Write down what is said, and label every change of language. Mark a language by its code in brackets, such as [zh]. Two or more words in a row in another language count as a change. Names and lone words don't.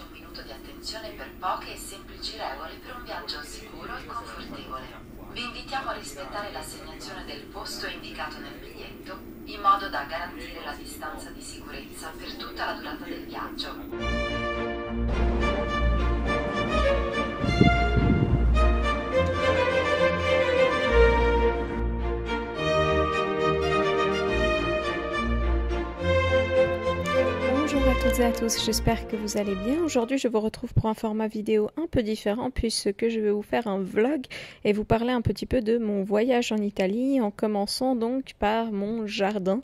[it] punto di attenzione per poche e semplici regole per un viaggio sicuro e confortevole. Vi invitiamo a rispettare l'assegnazione del posto indicato nel biglietto, in modo da garantire la distanza di sicurezza per tutta la durata del viaggio. [fr] Bonjour à toutes et à tous, j'espère que vous allez bien. Aujourd'hui je vous retrouve pour un format vidéo un peu différent puisque je vais vous faire un vlog et vous parler un petit peu de mon voyage en Italie en commençant donc par mon jardin.